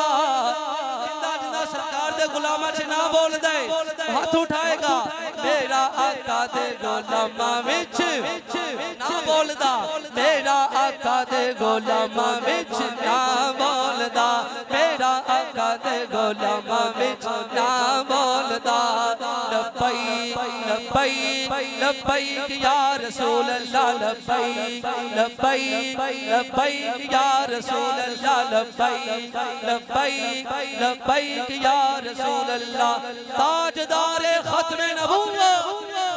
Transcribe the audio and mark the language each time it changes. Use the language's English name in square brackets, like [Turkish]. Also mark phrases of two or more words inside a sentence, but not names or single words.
[Punjabi] زندہ زندہ سرکار دے غلاماں چ نہ بول دے، ہاتھ اٹھائے گا میرا آقا دے غلاماں وچ نہ بولدا. میرا آقا دے غلاماں وچ نہ بولدا. میرا آقا دے غلاماں وچ نہ بولدا. [Arabic] لبيك لبيك لبيك يا رسول الله. لبيك لبيك لبيك يا رسول الله. لبيك لبيك لبيك يا رسول الله. [Urdu] تاجدار ختم نبوت